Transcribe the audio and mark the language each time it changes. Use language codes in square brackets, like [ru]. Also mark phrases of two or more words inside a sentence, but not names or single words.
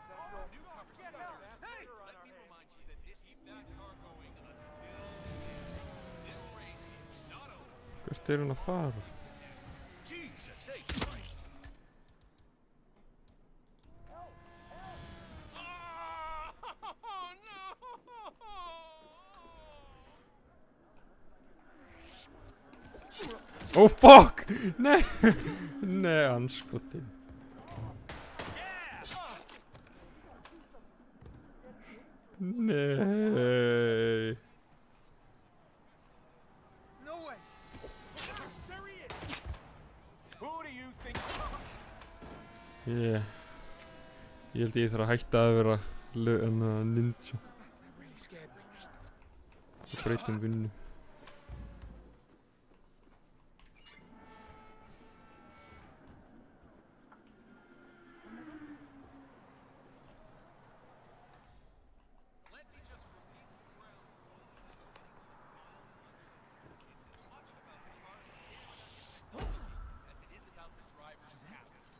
[en] Hey! Let me remind you that keep that car going until the end. This race is not over. [is] Hvert er hún að fara? [en] Jesus H. Christ. Oh fuck! [is] Nei! Nei, anskotin. Nei. [en] No way. There he is. Who do you think? [is] Ég held ég þarf að hætta að vera ninja. [en] Really scared me. [is] Það breytum vinnu. [en] Let me just repeat some ground rules. It's as much about the car's stamina as it is about the driver's talent.